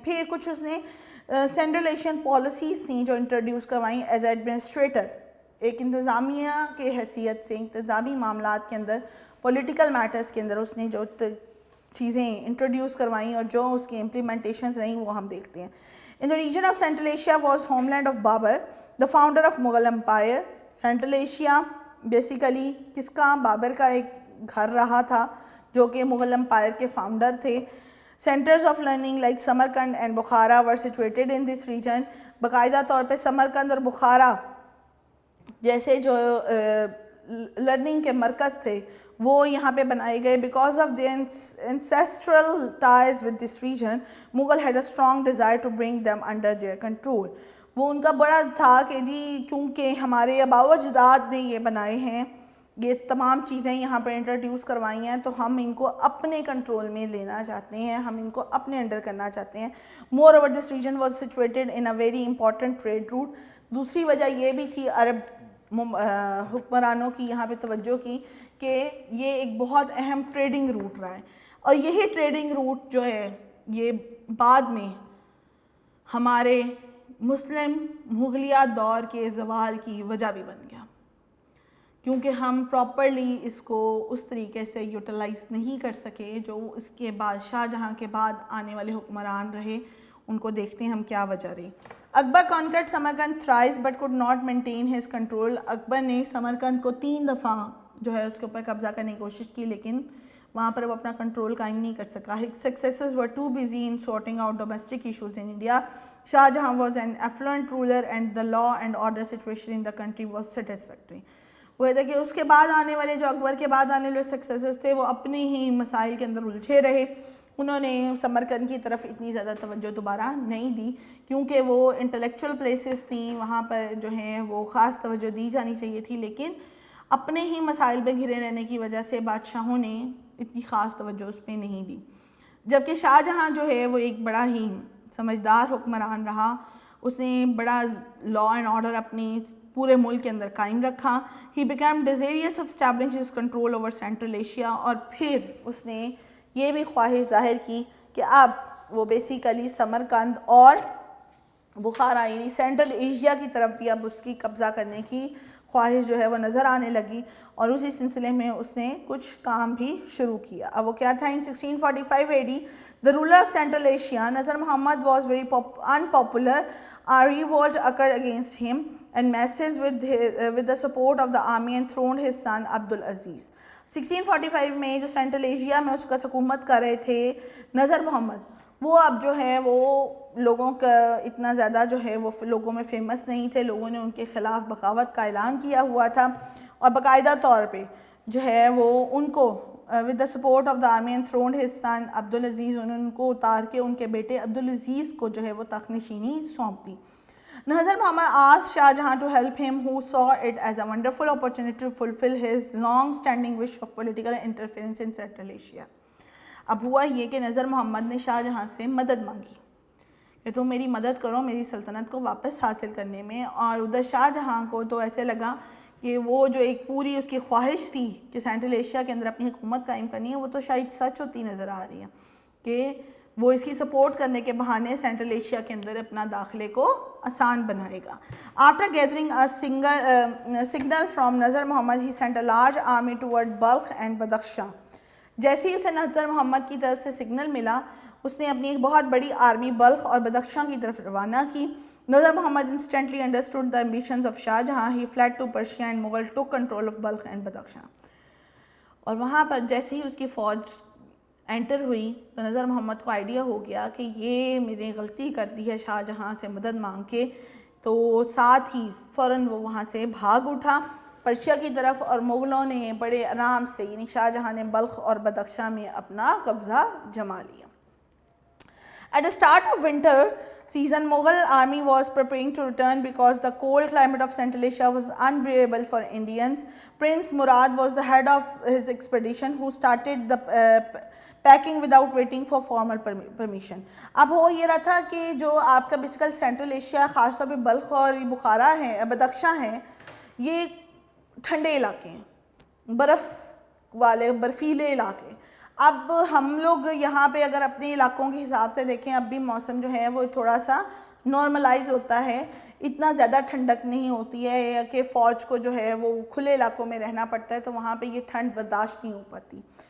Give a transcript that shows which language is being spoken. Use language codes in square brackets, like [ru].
[ur] پھر کچھ اس نے سینٹرل ایشین پالیسیز تھیں جو انٹروڈیوس کروائیں [en] As administrator. [ur] ایک انتظامیہ کے حیثیت سے انتظامی معاملات کے اندر پولیٹیکل میٹرز کے اندر اس نے جو چیزیں انٹروڈیوس کروائیں اور جو اس کی امپلیمنٹیشنز رہیں وہ ہم دیکھتے ہیں. [en] In the region of Central Asia was homeland of Babur, the founder of Mughal Empire. [ur] Central Asia basically کس کا؟ بابر کا ایک گھر رہا تھا جو کہ مغل امپائر کے فاؤنڈر تھے. [en] Centers of learning like Samarkand and Bukhara were situated in this region. [ur] باقاعدہ طور پہ سمرکند اور بخارا جیسے جو لرننگ کے مرکز تھے وہ یہاں پہ بنائے گئے. [en] Because of the ancestral ties with this region, Mughal had a strong desire to bring them under their control. [ur] وہ ان کا بڑا تھا کہ جی کیونکہ ہمارے آباء و اجداد نے یہ بنائے ہیں یہ تمام چیزیں یہاں پر انٹروڈیوس کروائی ہیں تو ہم ان کو اپنے کنٹرول میں لینا چاہتے ہیں, ہم ان کو اپنے انڈر کرنا چاہتے ہیں. [en] Moreover this region was situated in a very important trade route. [ur] دوسری وجہ یہ بھی تھی عرب حکمرانوں کی یہاں پہ توجہ کی کہ یہ ایک بہت اہم ٹریڈنگ روٹ رہا ہے, اور یہی ٹریڈنگ روٹ جو ہے یہ بعد میں ہمارے مسلم مغلیہ دور کے زوال کی وجہ بھی بن گیا, کیونکہ ہم پراپرلی اس کو اس طریقے سے یوٹیلائز نہیں کر سکے جو اس کے بعد شاہ جہاں کے بعد آنے والے حکمران رہے. ان کو دیکھتے ہیں ہم کیا وجہ رہی. [en] Akbar conquered Samarkand thrice but could not maintain his control. [ur] اکبر نے سمرقند کو 3 دفعہ جو ہے اس کے اوپر قبضہ کرنے کی کوشش کی, لیکن وہاں پر وہ اپنا کنٹرول قائم نہیں کر سکا. [en] His successors were too busy in sorting out domestic issues in India. Shah Jahan was an affluent ruler and the law and order situation in the country was satisfactory. [ur] وہ کہتے کہ اس کے بعد آنے والے جو اکبر کے بعد آنے والے سکسیسرز تھے وہ اپنے ہی مسائل کے اندر الجھے رہے. انہوں نے سمرقند کی طرف اتنی زیادہ توجہ دوبارہ نہیں دی کیونکہ وہ انٹلیکچوئل پلیسز تھیں, وہاں پر جو ہیں وہ خاص توجہ دی جانی چاہیے تھی, لیکن اپنے ہی مسائل پہ گھرے رہنے کی وجہ سے بادشاہوں نے اتنی خاص توجہ اس پہ نہیں دی. جبکہ شاہ جہاں جو ہے وہ ایک بڑا ہی سمجھدار حکمران رہا, اس نے بڑا لا اینڈ آرڈر اپنی پورے ملک کے اندر قائم رکھا. [en] He became desirous of establishing his control over Central Asia, [ur] اور پھر اس نے یہ بھی خواہش ظاہر کی کہ اب وہ بیسیکلی سمرقند اور بخارا یعنی سینٹرل ایشیا کی طرف بھی اب اس کی قبضہ کرنے کی خواہش جو ہے وہ نظر آنے لگی, اور اسی سلسلے میں اس نے کچھ کام بھی شروع کیا. اب وہ کیا تھا؟ [en] In 1645 AD the ruler of Central Asia, Nazar Muhammad, was very unpopular. A revolt occurred against him and masses with the support of the army enthroned his son Abdul Aziz. [ur] 1645 میں جو سینٹرل ایشیا میں اس وقت حکومت کر رہے تھے نظر محمد, وہ اب جو ہے وہ لوگوں کا اتنا زیادہ جو ہے وہ لوگوں میں فیمس نہیں تھے. لوگوں نے ان کے خلاف بغاوت کا اعلان کیا ہوا تھا, اور باقاعدہ طور پہ جو ہے وہ ان کو [en] with the support of the army enthroned his son [ur] Abdul Aziz, انہوں نے ان کو اتار کے ان کے بیٹے عبدالعزیز کو جو ہے وہ تخت نشینی سونپ دی. [en] Nazar Muhammad asked Shah Jahan to help him, who saw it as a wonderful opportunity to fulfill his long-standing wish of political interference in Central Asia. [ur] اب ہوا یہ کہ نظر محمد نے شاہ جہاں سے مدد مانگی کہ تم میری مدد کرو میری سلطنت کو واپس حاصل کرنے میں, اور ادھر شاہ جہاں کو تو ایسے لگا کہ وہ جو ایک پوری اس کی خواہش تھی کہ سینٹرل ایشیا کے اندر اپنی حکومت قائم کرنی ہے, وہ تو شاید سچ ہوتی نظر آ رہی ہے کہ وہ اس کی سپورٹ کرنے کے بہانے سینٹرل ایشیا کے اندر اپنا داخلے کو آسان بنائے گا. [en] After gathering a signal from Nazar Muhammad, he sent a large army toward Balkh and Badakhshan. [ur] جیسے ہی اسے نظر محمد کی طرف سے سگنل ملا, اس نے اپنی ایک بہت بڑی آرمی بلخ اور بدخشاں کی طرف روانہ کی. [en] Nazar Muhammad instantly understood the ambitions of Shah Jahan. He fled to Persia and Mughal took control of Balkh and Badakhshan. [ur] اور وہاں پر جیسے ہی اس کی فوج انٹر ہوئی تو نظر محمد کو آئیڈیا ہو گیا کہ یہ میری غلطی کر دی ہے شاہ جہاں سے مدد مانگ کے, تو ساتھ ہی فوراً وہ وہاں سے بھاگ اٹھا پرشیا کی طرف, اور مغلوں نے بڑے آرام سے یعنی شاہ جہاں نے بلخ اور بدخشاں میں اپنا قبضہ جما لیا. [en] At the start of winter season, Mughal army was preparing to return because the cold climate of Central Asia was unbearable for Indians. Prince Murad was the head of his expedition, who started the packing without waiting for formal permission. [ur] اب ہو یہ رہا تھا کہ جو آپ کا بیسیکل central Asia خاص طور پہ بلخ اور بخارا ہیں بدخشاں ہیں, یہ ٹھنڈے علاقے ہیں, برف والے برفیلے علاقے. اب ہم لوگ یہاں پہ اگر اپنے علاقوں کے حساب سے دیکھیں, اب بھی موسم جو ہے وہ تھوڑا سا نارملائز ہوتا ہے, اتنا زیادہ ٹھنڈک نہیں ہوتی ہے کہ فوج کو جو ہے وہ کھلے علاقوں میں رہنا پڑتا ہے, تو وہاں پہ یہ ٹھنڈ برداشت نہیں ہو پاتی.